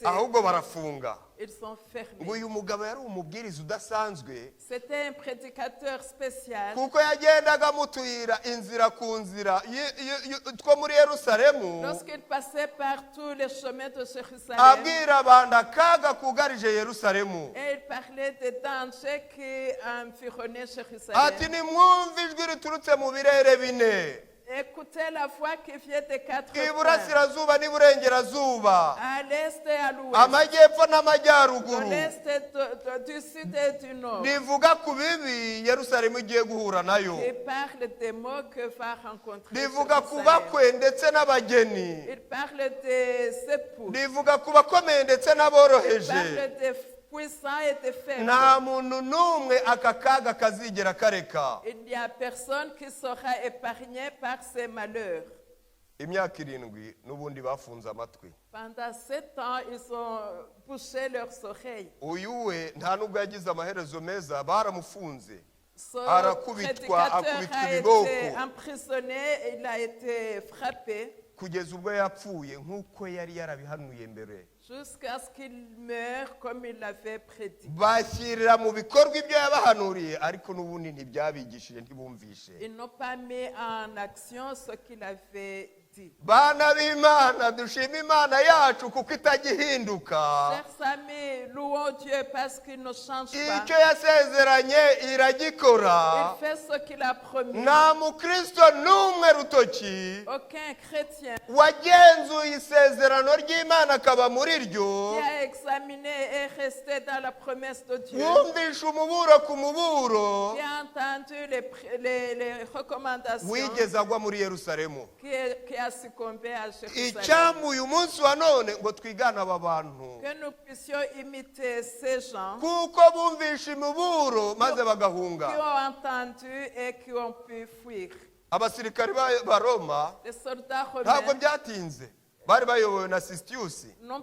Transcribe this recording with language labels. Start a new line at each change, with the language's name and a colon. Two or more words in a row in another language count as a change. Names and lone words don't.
Kinyarwanda: ahubwo barafunga.
French: ils sont
Kinyarwanda: Ngo
French: fermés.
Kinyarwanda: uyu mugabo yari umubwiriza udasanzwe
French: C'était un prédicateur spécial.
Kinyarwanda: kuko yagendaga mu tuyira inzira ku nzira two muri Yerusalemu
French: Lorsqu'il passait par tous les chemins de Jérusalem,
Kinyarwanda: abwira abantu akaga kugarije Yerusalemu.
French: et il parlait des dangers qui environnaient Jérusalem.
Kinyarwanda: Ati nimwumve ijwi riturutse mu birere 4.
French: Écoutez la voix qui vient des 4 coins,
Kinyarwanda: Iburasirazuba n'iburengerazuba,
French: à l'est et à l'ouest,
Kinyarwanda: amajyepfo
French: de
Kinyarwanda: n'amajyaruguru,
French: l'est et du sud et du nord,
Kinyarwanda: rivuga ku bibi Yerusalemu igiye guhura nayo,
French: qui parle des mots que va rencontrer
Kinyarwanda: rivuga ku
French: Jérusalem.
Kinyarwanda: bakwe ndetse n'abageni,
French: Il parle des époux,
Kinyarwanda: rivuga ku bakomeye ndetse
French: il
Kinyarwanda: n'aboroheje.
French: parle des puissants et des faibles.
Kinyarwanda: Nta muntu n'umwe aka kaga kazigera kareka.
French: Il n'y a personne qui sera épargné par ces malheurs.
Kinyarwanda: Imyaka 7 n'ubundi bafunze amatwi.
French: Pendant 7 ans, ils ont bouché leurs oreilles.
Kinyarwanda: Uyu we nta nubwo yagize amaherezo meza, baramufunze.
French: Ce
Kinyarwanda: Arakubitwa,
French: prédicateur
Kinyarwanda: akubitwa
French: a
Kinyarwanda: ibiboko.
French: été emprisonné, il a été frappé
Kinyarwanda: Kugeza ubwo yapfuye nk'uko yari yarabihanuye mbere.
French: jusqu'à ce qu'il meure comme il l'avait prédit.
Kinyarwanda: Bashyirira mu bikorwa ibyo yabahanuriye ariko n'ubundi ntibyabigishije ntibumvishe.
French: Ils n'ont pas mis en action ce qu'il avait dit.
Kinyarwanda: Bana b'Imana dushima Imana yacu kuko itagihinduka.
French: Chers amis, louons Dieu parce qu'il ne change pas.
Kinyarwanda: Icyo yasezeranye iragikora.
French: Il fait ce qu'il a promis.
Kinyarwanda: Nta mukristo n'umwe rutoki
French: Aucun chrétien
Kinyarwanda: wagenzuye isezerano ry'Imana akaba muri ryo,
French: qui a examiné et resté dans la promesse de Dieu,
Kinyarwanda: wumvishe umuburo ku muburo,
French: qui a entendu les recommandations,
Kinyarwanda: wigeze agwa muri Yerusalemu.
French: qui a succombé à Jérusalem.
Kinyarwanda: Icyampa uyu munsi wa none ngo twigane aba bantu
French: Que nous puissions imiter ces gens
Kinyarwanda: kuko bumvishe imiburo maze
French: qui
Kinyarwanda: bagahunga.
French: ont entendu et qui ont pu fuir.
Kinyarwanda: Abasirikari ba Roma
French: Les soldats
Kinyarwanda: ntabwo
French: romains
Kinyarwanda: byatinze, bari bayobowe na Sisitiyusi,